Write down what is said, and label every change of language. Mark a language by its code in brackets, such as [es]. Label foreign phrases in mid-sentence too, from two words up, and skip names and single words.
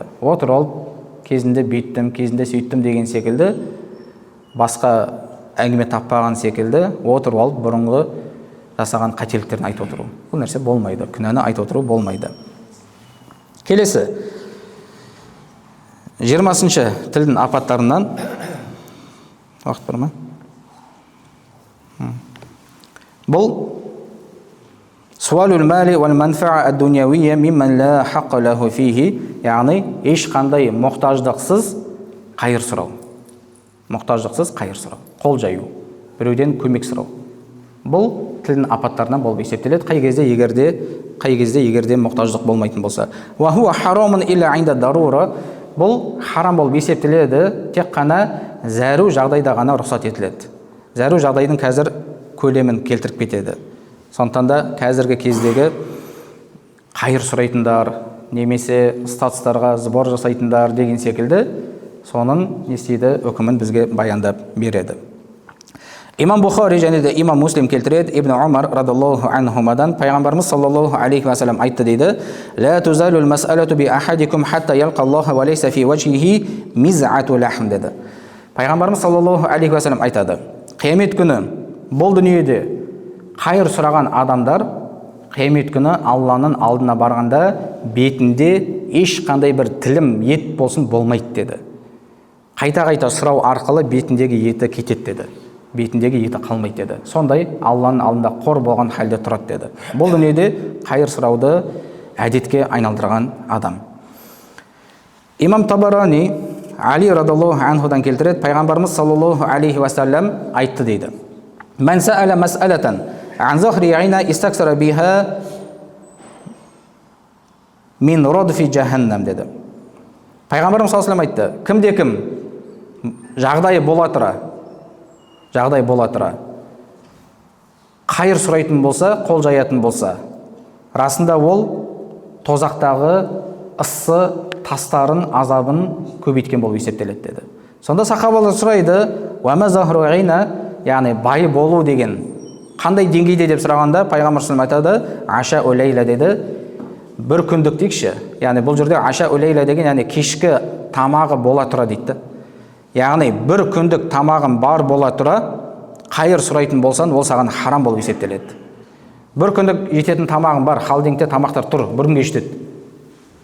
[kk] Отыр ол кезінде бүйттім, кезінде сөйттім деген секілді, басқа әңгіме таппаған секілді отырып алып бұрынғы жасаған қателіктерін айтып отыру. Бұл нәрсе болмайды, күнәні айтып отыру болмайды. Келесі 20-шы тілдің апаттарынан уақыт бар ма? [ar] Бұл سؤال المال والمنفعة الدنيوية ممن لا حق له فيه, [kk] яғни ешқандай мұқтаждықсыз қайыр сұрау. Мұқтаждықсыз қайыр сұрау, қол жаю, біреуден көмек сұрау. Бұл тілдің апаттарынан болып есептеледі, қай кезде егерде мұқтаждық болмайтын болса. [ar] وهو حرام إلا عند الضرورة, [kk] бұл харам болып есептеледі, тек қана зәру жағдайда ғана рұқсат етіледі. Зәру жағдайдың қазір көлемін келтіріп кетеді. Сондықтан да қазіргі кездегі қайыр сұрайтындар, немесе статустарға сбор жасайтындар деген секілді, соның нестейді үкімін бізге баяндап береді. Имам Бухари және де имам Муслим келтіреді, Ибн Умар [ar] رضي الله عنهما, [kk] пайғамбарымыз [ar] صلى الله عليه وسلم [kk] айтты дейді: [ar] «لا تزال المسألة بأحدكم حتى يلقى الله وليس في وجهه مزعة لحم» [kk] деді. Пайғамбарымыз [ar] صلى الله عليه وسلم [kk] айтады: қиямет күні бұл дүниеде қайыр сұраған адамдар қиямет күні Алланың алдына барғанда бетінде ешқандай бір тілім ет болсын болмайды деді. Қайта-қайта сұрау арқылы бетіндегі еті кетеді деді. Бетіндегі еті қалмайды деді. Сондай Алланың алдында қор болған халде тұрады деді. Бұл дүниеде қайыр сұрауды әдетке айналдырған адам. Имам Табарани Али [ar] رضي الله عنه [kk] келтіреді, пайғамбарымыз [ar] صلى الله عليه وسلم [kk] айтты дейді: [ar] «من سأل مسألة عن ظهر غنى استكثر بها من رضف جهنم» деді. [kk] Пайғамбарымыз [ar] صلى الله عليه وسلم [kk] айтты: кімде-кім жағдайы бола тұра қайыр сұрайтын болса, қол жаятын болса, расында ол тозақтағы ыссы тастарын азабын көбейткен болып есептеледі деді. Сонда сахабалар сұрайды: [ar] «وما ظهر الغنى», [kk] яғни бай болу деген қандай деңгейде деп сұрағанда, пайғамбар [ar] صلى الله عليه وسلم [kk] айтады: [ar] «عشاء ليلة» [kk] деді. Бір күндік дейікші. Яғни бұл жерде [ar] عشاء ليلة [kk] деген, яғни кешкі тамағы бола тұра дейді. Яғни бір күндік тамағын бар бола тұра қайыр сұрайтын болсан, ол саған харам болып есептеледі. Бір күндік жететін тамағын бар, халдеңте тамақтар тұр, бір күнге жетеді.